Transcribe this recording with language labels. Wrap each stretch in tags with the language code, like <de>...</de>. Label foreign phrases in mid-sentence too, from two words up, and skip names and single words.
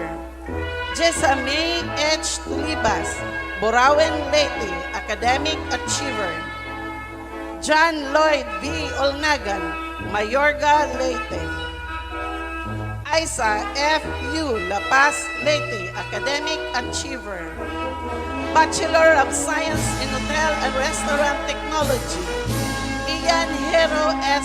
<en>Jessa May H. Tulibas, Burauen Leyte, Academic Achiever. John Lloyd V. Olnagan, Mayorga Leyte. Isa F. U. La Paz Leyte, Academic Achiever. Bachelor of Science in Hotel and Restaurant Technology, Ian Hero S.</en>